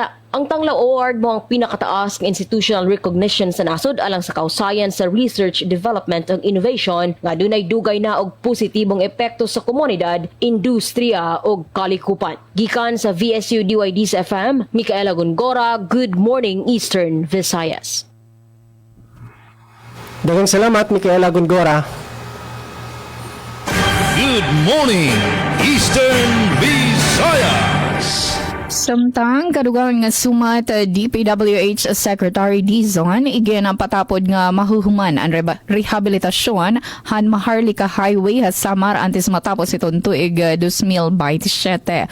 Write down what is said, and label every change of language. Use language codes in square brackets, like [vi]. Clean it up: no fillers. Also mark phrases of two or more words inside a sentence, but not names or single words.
[ceb] Ang Tanglaw Award mo ang pinakataas ng institutional recognition sa nasod alang sa kausayan sa [en] research, development [ceb] ug innovation nga dunay dugay na og positibong epekto sa komunidad, industriya ug kalikupan. Gikan sa VSU DYD FM, Micaela Gongora, [en] Good Morning Eastern Visayas. [ceb] Daghang salamat Micaela Gongora. [en] Good morning, Eastern Visayas. [war] Samtang kadugang nga sumat DPWH Secretary Dizon igin ang patapod nga mahuhuman ang rehabilitasyon han Maharlika Highway sa Samar antes matapos itong tuig 2027.